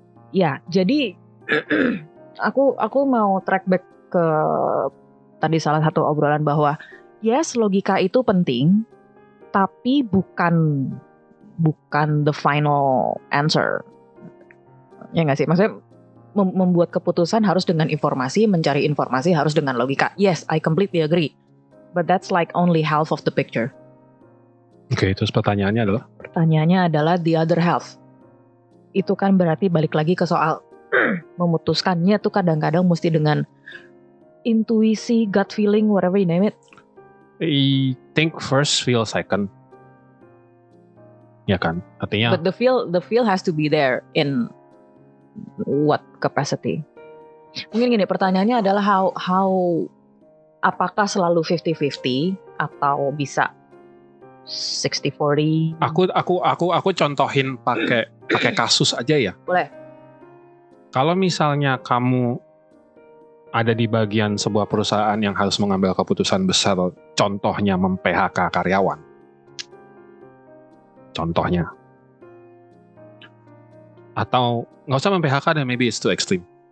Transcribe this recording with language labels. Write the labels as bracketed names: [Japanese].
[Indonesian] Ya, jadi aku mau track back ke tadi salah satu obrolan bahwa yes, logika itu penting, tapi bukan [English] the final answer. [Indonesian] Ya nggak sih? Maksudnya membuat keputusan harus dengan informasi, mencari informasi harus dengan logika. [English] Yes, I completely agree. But that's like only half of the picture. [Indonesian] Oke, terus pertanyaannya adalah? Pertanyaannya adalah [English] the other half. [Indonesian] Itu kan berarti balik lagi ke soal memutuskannya tuh kadang-kadang mesti dengan intuisi, gut feeling, [English] whatever you name it. I think first, feel second. [Indonesian] Ya kan? Artinya [English] But the feel has to be there in what capacity? [Indonesian] Mungkin gini, pertanyaannya adalah how apakah selalu 50-50 atau bisa 60-40? Aku contohin pakai kasus aja ya. Boleh. Kalau misalnya kamu ada di bagian sebuah perusahaan yang harus mengambil keputusan besar, contohnya mem-PHK karyawan. Contohnya. Atau nggak usah mem-PHK dan [English] maybe it's too extreme.